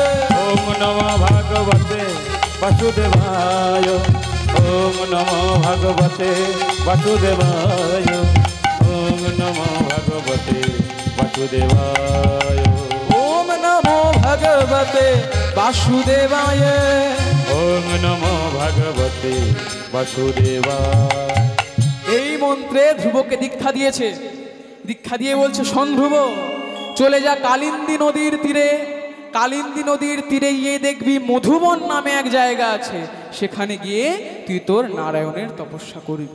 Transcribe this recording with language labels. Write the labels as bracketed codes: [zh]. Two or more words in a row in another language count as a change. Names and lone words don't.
[sa] ওম নমো ভগবতে বাসুদেবায়, ওম নমো ভগবতে বাসুদেবায়, ওম নমো ভগবতে বাসুদেবায়, ওম নমো ভগবতে বাসুদেবায়। ওম নমো ভগবতে বাসুদেবায়। [bn] এই মন্ত্রে ধ্রুবকে দীক্ষা দিয়েছে। দীক্ষা দিয়ে বলছে শোন ধ্রুব, চলে যা কালিন্দী নদীর তীরে। কালিন্দী নদীর তীরে গিয়ে দেখবি মধুবন নামে এক জায়গা আছে, সেখানে গিয়ে তুই তোর নারায়ণের তপস্যা করবি।